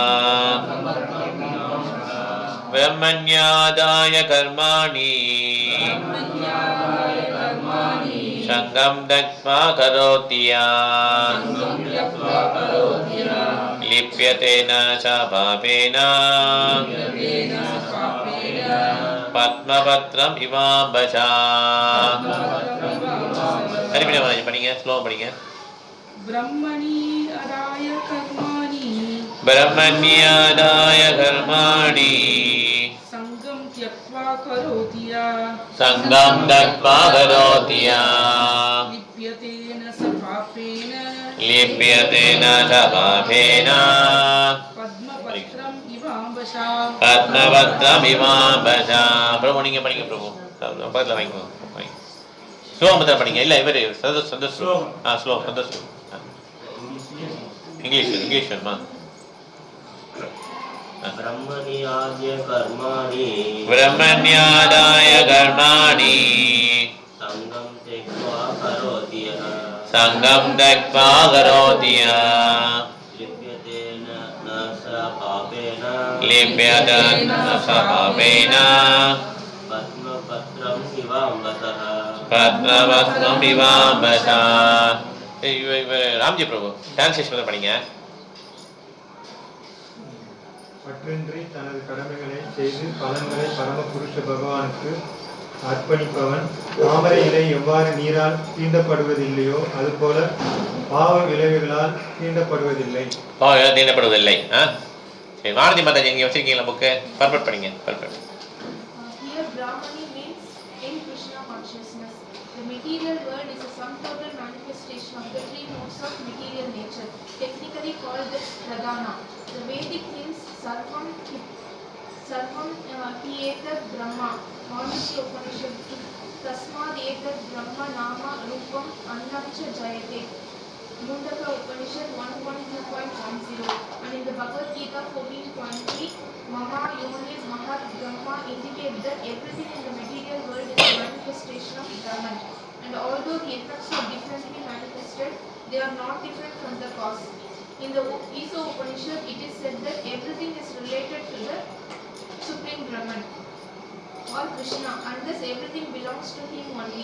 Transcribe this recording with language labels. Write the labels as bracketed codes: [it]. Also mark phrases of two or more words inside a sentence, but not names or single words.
[sa] ब्रह्मण्यादाय कर्माणि संगम त्यक्त्वा करोत्या लिप्यते न च पापेन पद्मपत्रम् इवाम्बसा। [ta] படிங்க, ஸ்லோ படிங்க. [sa] ब्रह्मण्यादाय कर्माणि संगम त्यक्त्वा करोत्या लिप्यते न च पापेन पद्मपत्रम् इवाम्बसा. [ta] प्रभु நீங்க படிங்க प्रभु. பக்கத்துல வாங்கிக்கோ. ஸ்லோ மட்டும் படிங்க. இல்ல இவரே சந்தோஷ் ஸ்லோ சந்தோஷ் [hi] इंग्लिश में [sa] ब्रह्मण्यादाय कर्माणि संगम त्यक्त्वा करोति लिप्यते न स पापेन पद्मपत्रम् इवाम्बसा. रामजी प्रभु ट्रांसलेशन படிங்க. [ta] மற்றொன்றி தனது கடமைகளை செய்து பலன்களை பரமபுருஷ பகவானுக்கு அர்ப்பணிப்பவன் தாமரை இலை எவ்வாறு நீரால் தீண்டப்படுவதில்லையோ அதுபோல பாவ விளைவுகளால் தீண்டப்படுவதில்லை. சரி, வாரதி மாதாஜி இங்க வச்சிருக்கீங்களா புக்கு? பர்ஃபெக்ட் படிங்க. பர்ஃபெக்ட். [en] Here Brahmani means in Krishna consciousness. The material world is a sum total manifestation of the three modes of material nature, technically called as pradhana. The Vedic means [sa] सर्वं हि एतत् ब्रह्म. Mandukya Upanishad तस्माद् एतद् ब्रह्म नाम रूपम् अन्नं च जायते. [en] Mundaka Upanishad 1.2.10. And in the Bhagavad Gita 14.3, [sa] मम योनि महत् ब्रह्म [en] indicates that everything in the material world is a manifestation of Brahman. And although the effects are differently manifested, they are not different from the cause. In the Isa Upanishad, it is said that everything is related to the Supreme Brahman or Krishna, and thus everything belongs to him only.